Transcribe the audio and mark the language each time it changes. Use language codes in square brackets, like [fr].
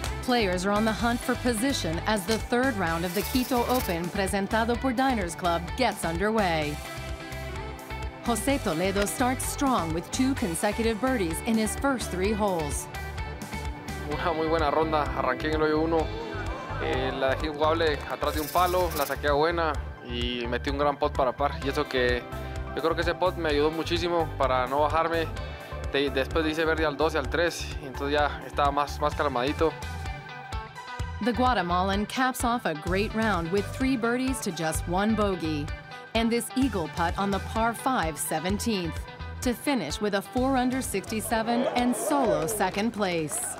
[en] Players are on the hunt for position as the third round of the Quito Open Presentado por Diners Club gets underway. José Toledo starts strong with 2 consecutive birdies in his first 3 holes. [es] Una muy buena ronda, arranqué en el hoyo 1, la dejé jugable atrás de un palo, la saqué a buena y metí un gran pot para par. Y eso que yo creo que ese pot me ayudó muchísimo para no bajarme. Después hice verde al 12, al 3, y entonces ya estaba más calmadito. [en] The Guatemalan caps off a great round with 3 birdies to just 1 bogey. And this eagle putt on the par 5 17th to finish with a 4-under 67 and solo second place.